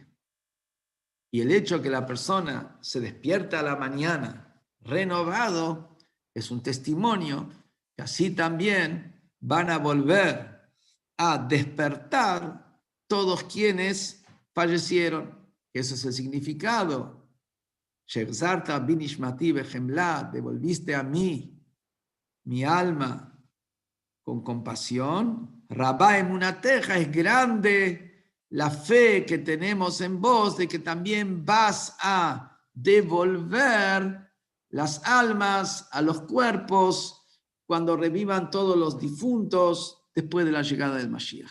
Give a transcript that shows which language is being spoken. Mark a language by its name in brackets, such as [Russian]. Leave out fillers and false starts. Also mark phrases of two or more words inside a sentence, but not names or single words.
[Spanish] Y el hecho de que la persona se despierta a la mañana renovado es un testimonio que así también van a volver a despertar todos quienes fallecieron. Ese es el significado. [Hebrew] שהחזרת בי נשמתי בחמלה, [Spanish] devolviste a mí mi alma con compasión. [Hebrew] רבה אמונתך, [Spanish] es grande la fe que tenemos en vos de que también vas a devolver las almas a los cuerpos cuando revivan todos los difuntos después de la llegada del Mashiach.